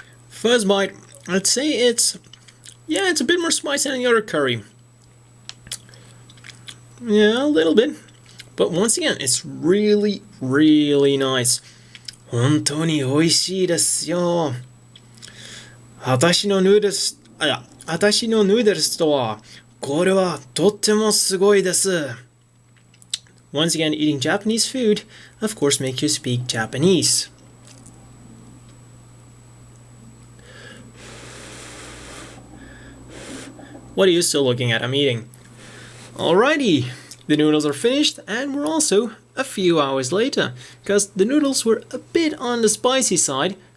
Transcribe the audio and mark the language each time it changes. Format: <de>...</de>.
<en>First bite, I'd say it's a bit more spicy than the other curry. Yeah, a little bit. But once again, it's really, really nice.</en> <ja>本当に美味しいですよ。私のヌードルスとは、これはとってもすごいです。</ja> <en>Once again, eating Japanese food, of course, makes you speak Japanese. What are you still looking at? I'm eating. Alrighty, the noodles are finished, and we're also a few hours later, because the noodles were a bit on the spicy side.</en>